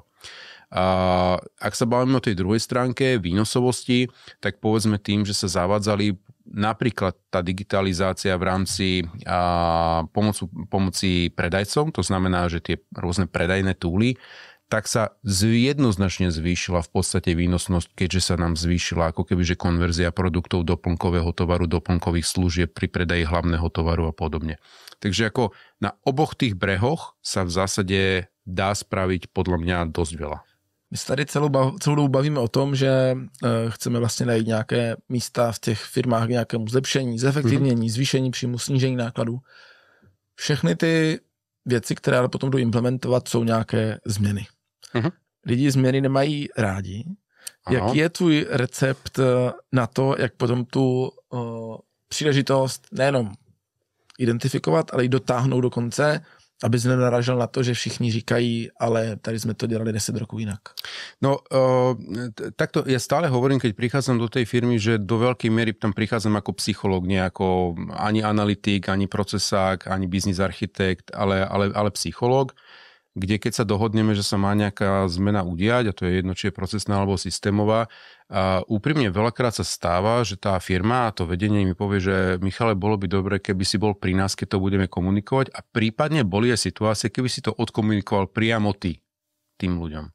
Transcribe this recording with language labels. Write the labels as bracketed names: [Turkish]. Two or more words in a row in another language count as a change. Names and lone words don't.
[Slovak] A ak sa bavíme o tej druhej stránke výnosovosti, tak povedzme tým, že sa zavádzali napríklad tá digitalizácia v rámci pomoci predajcom, to znamená, že tie rôzne predajné túly, tak sa jednoznačne zvýšila v podstate výnosnosť, keďže sa nám zvýšila ako kebyže konverzia produktov doplnkového tovaru, doplnkových služieb pri predaji hlavného tovaru a podobne. Takže ako na oboch tých brehoch sa v zásade dá spraviť podľa mňa dosť veľa. [Czech] My se tady celou dobu bavíme o tom, že chceme vlastně najít nějaké místa v těch firmách k nějakému zlepšení, zefektivnění, zvýšení příjmu, snížení nákladů. Všechny ty věci, které ale potom jdou implementovat, jsou nějaké změny. Lidi změny nemají rádi. Ano. Jaký je tvůj recept na to, jak potom tu příležitost nejenom identifikovat, ale i dotáhnout do konce, aby sme naražil na to, že všichni říkají, ale tady sme to dělali 10 [Slovak] rokov inak. No, takto ja stále hovorím, keď prichádzam do tej firmy, že do veľkej miery tam prichádzam ako psychológ, nie ako ani analytik, ani procesák, ani business architekt, ale psychológ, kde keď sa dohodneme, že sa má nejaká zmena udiať, a to je jedno, či je procesná alebo systémová, a úprimne veľakrát sa stáva, že tá firma a to vedenie mi povie, že Michale, bolo by dobre, keby si bol pri nás, keď to budeme komunikovať a prípadne boli aj situácie, keby si to odkomunikoval priamo ty, tým ľuďom.